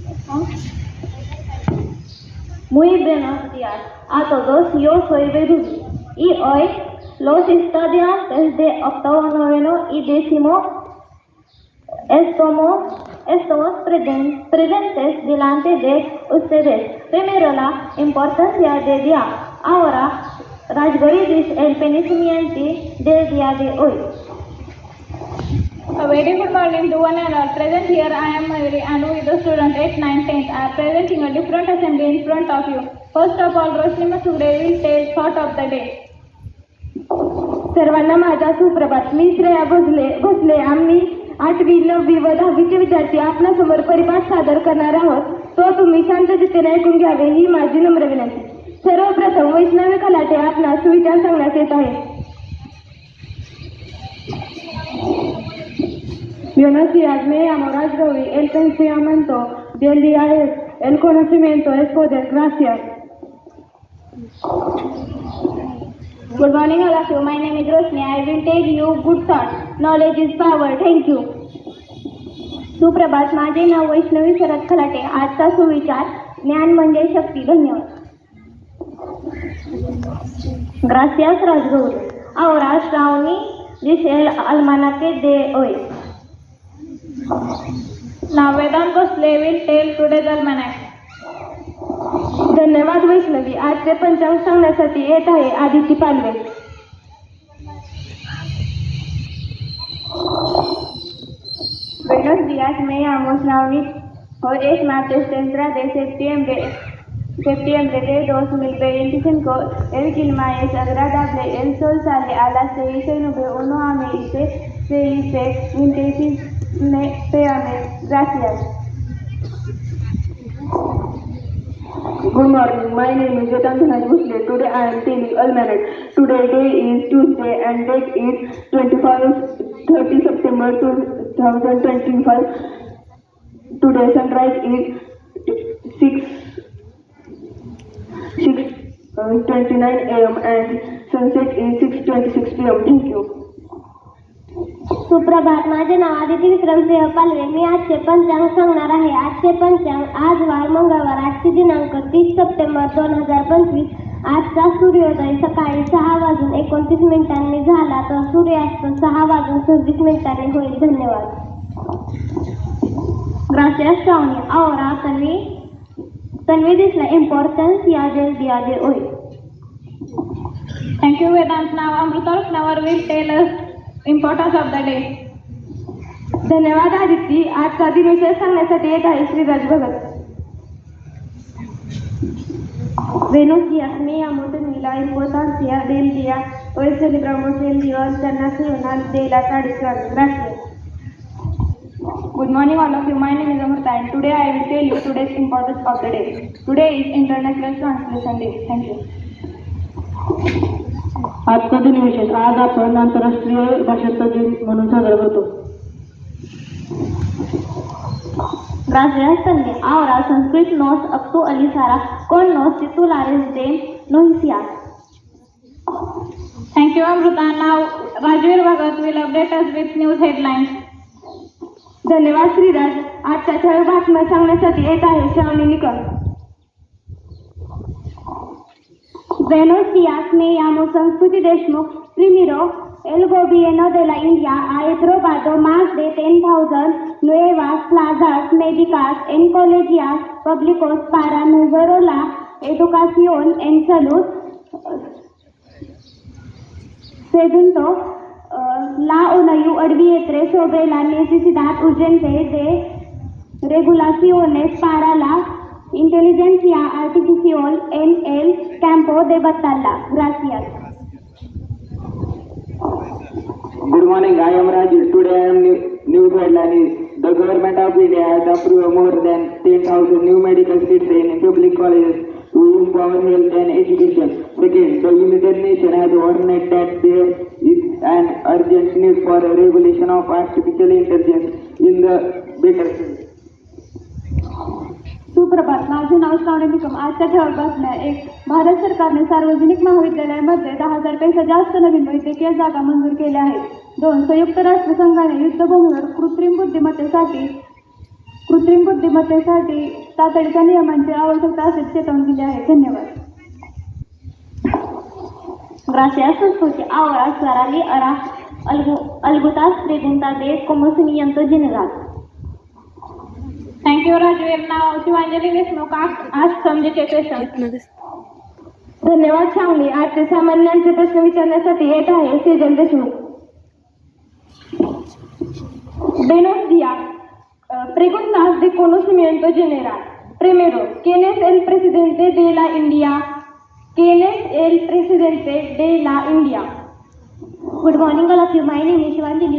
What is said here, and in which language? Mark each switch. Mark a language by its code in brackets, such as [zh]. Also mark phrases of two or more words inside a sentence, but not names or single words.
[es] Muy buenos días a todos, yo soy Berubi y hoy los estudiantes de octavo, noveno y décimo estamos presentes delante de ustedes. Primero, la importancia del día. Ahora, Rajgori dice el pensamiento del día de hoy. [en] A very good morning to one and all. Present here I am Mayuri and with the student 8th, 9th, 10th. I am presenting a different assembly in front of you. First of all, Roshni Masugde will tell thought of the day. [mr] सर्वांना माझा सुप्रभात. मी श्रेया भोसले. आम्ही 8वी, 9वी व 10वीचे विद्यार्थी आपल्यासमोर परिपाठ सादर करणार आहोत. तो तुम्ही शांतचित्तेने ऐकून घ्यावे ही माझी नम्र विनंती. सर्वप्रथम वैष्णवी खलाटे आपणास सुविचार सांगण्यात येत आहे. [es] Buenos días, me llamo Rajgori. El pensamiento del día es el conocimiento es poder. Gracias. [en] Good morning all of you. My name is Roshni. I will tell you good thoughts. Knowledge is power. Thank you. [mr] सुप्रभात. माझे नाव वैष्णवी शरद खलाटे. आजचा सुविचार ज्ञान म्हणजे शक्ती. धन्यवाद. [es] Gracias Rajgori. Ahora Shravani dice el almanaque de hoy. [en] Now Vedant Bhosle will tell today's almanac. [mr] धन्यवाद वैष्णवी. आजचे पंचांग सांगण्यासाठी येत आहे आदिती पालवे. [es] Buenos días, me llamo Shravani. Hoy es martes 30 de septiembre de 2025. El clima es agradable. El sol sale a las 6:91 am y se dice 26 p.m. Gracias. [en] Good morning. My name is Vedant Bhosle. Today I am telling almanac. Today day is Tuesday and date is 30 September 2025. Today sunrise is 6:29 a.m. and sunset is 6:26 p.m. Thank you. [mr] सुप्रभात. माझे नाव आदिती विक्रमसिंह पालवे. मी आजचे पंचांग सांगणार आहे. आजचे पंचांग आज वार मंगळवार. आजचे दिनांक 30 सप्टेंबर 2025. आजचा सूर्योदय सकाळी 6:29 झाला तर सूर्यास्त 6:26 होईल. धन्यवाद. [es] Gracias Shravani. Ahora Tanvi dice la importancia del día de hoy. [en] Thank you Vedant. Now Amrita Ruknavar will tell us importance of the day. [mr] धन्यवाद आदिती. आजचा दिनविषय सांगण्यासाठी येत आहे श्रीराज भगत. [es] Buenos días, me llamo Tanvi. La importancia del día. Hoy celebramos el Día Internacional de la Tradición. Gracias. [en] Good morning all of you. My name is Amrita and today I will tell you today's importance of the day. Today is International Translation Day. Thank you. [mr] आजचा दिनविशेष. आज आपण आंतरराष्ट्रीय भाषांचा दिन म्हणून साजरा करतो. [es] Gracias Tanvi. Ahora Sanskrit nos actualizará con los titulares de noticias. [en] Thank you Amrita. Now Rajveer Bhagat will update us with news headlines. [mr] धन्यवाद श्रीराज. आजच्या ठळक बातम्या सांगण्यासाठी येत आहे श्रावणी निकम. [es] Buenos días, me llamo Sanskriti Deshmukh. Primero, el gobierno de la India ha aprobado más de 10,000 nuevas plazas médicas en colegios públicos para mejorar la educación en salud. Segundo, la ONU advierte sobre la necesidad urgente de regulaciones para la inteligencia artificial en el campo de batalla. Gracias. [en] Good morning, I am Rajesh. Today I am news headline is the government of India has approved more than 10,000 new medical seats in public colleges to empower health and education. Second, the United Nations has warned that there is an urgent need for a regulation of artificial intelligence in the better field. [mr] सुप्रभात. माझे नाव श्रावणी निकम. आजच्या ठळक बातम्या. 1. भारत सरकारने सार्वजनिक महाविद्यालयामध्ये 10,000 पेक्षा जास्त नवीन वैद्यकीय जागा मंजूर केल्या आहेत. 2. संयुक्त राष्ट्र संघाने युद्धभूमीवर कृत्रिम कृत्रिम बुद्धिमत्तेसाठी तातडीच्या नियमांची आवश्यकता असल्याची चेतावणी दिली आहे. धन्यवाद. [es] Gracias, escuche. Ahora Sarali hará algunas preguntas de conocimiento general. [en] Thank you, Rajveer. Now, Shivanjali Deshmukh ask some GK questions. [mr] धन्यवाद श्रावणी. आजचे सामान्यांचे प्रश्न विचारण्यासाठी येत आहे सेजल देशमुख. [es] Buenos días. Preguntas de conocimiento general. Primero, ¿quién es el presidente de la India? ¿Quién es el presidente de la India? [en] Good morning, all of you. My name is Shivanjali.